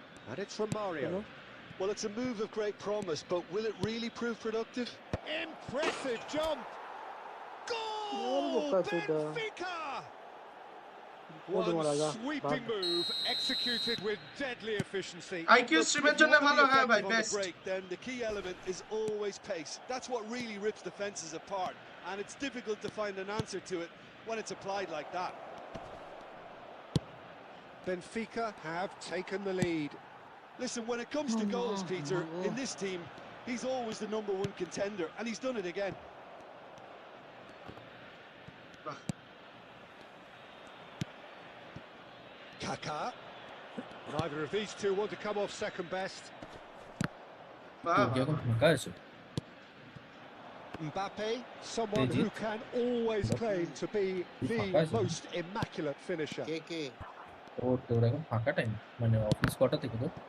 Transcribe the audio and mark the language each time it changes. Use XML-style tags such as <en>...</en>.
<en>And it's from Mario. Well, it's a move of great promise, but will it really prove productive? Impressive jump! Goal! Benfica! One sweeping move executed with deadly efficiency.</en> <bn>IQ স্ট্রিমের জন্য ভালো, হ্যাঁ ভাই best.</bn> <en>Then the key element is always pace. That's what really rips defenses apart, and it's difficult to find an answer to it when it's applied like that. Benfica have taken the lead. Listen, when it comes to goals, Peter, in this team, he's always the #1 contender, and he's done it again. Kaká. Neither of these two want to come off second best. Mbappe, someone who can always claim to be the most immaculate finisher.</en> <bn>ও তোর এখন ফাঁকা time, মানে office কটা থেকে তো?</bn>